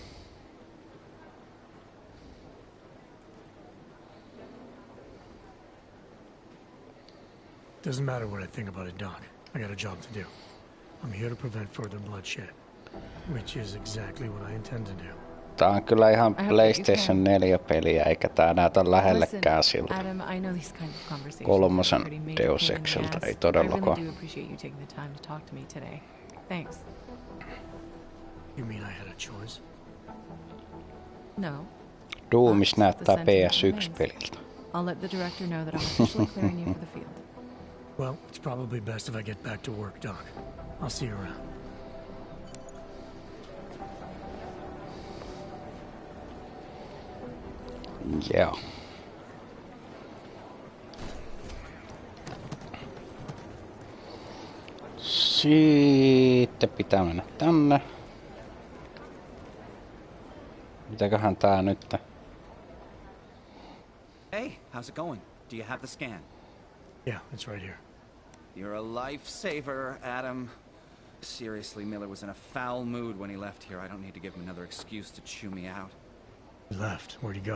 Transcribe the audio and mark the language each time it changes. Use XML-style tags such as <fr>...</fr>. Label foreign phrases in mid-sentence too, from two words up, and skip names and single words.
<en>Doesn't matter what I think about it, Doc. I got a job to do. I'm here to prevent further bloodshed, which is exactly what I intend to do.</en> <fi>Tää on kyllä ihan PlayStation 4-peliä, eikä tää näytä lähellekään siltä.</fi> <en>Adam, I know these kind of conversations</en> <fi>Kolmosen</fi> <en>are pretty major</en> <fi>Deus</fi> <en>pain in the</en> <fi>Exiltä</fi> <en>ass.</en> <fi>ei todellakaan.</fi> <en>I really do appreciate you taking the time to talk to me today. Thanks. You mean I had a choice? No.</en> <fi>Doomis näyttää PS1-peliltä.</fi> <en>I'll let the director know that I'm officially clearing you for the field. Well, it's probably best if I get back to work, Doc. I'll see you around. Yeah.</en> <fi>Sitten pitää mennä tänne. Mitäköhän tää nyt?</fi> <en>Hey, how's it going? Do you have the scan? Yeah, it's right here. You're a lifesaver, Adam. Seriously, Miller was in a foul mood when he left here. I don't need to give him another excuse to chew me out. He left. Where'd he go?</en>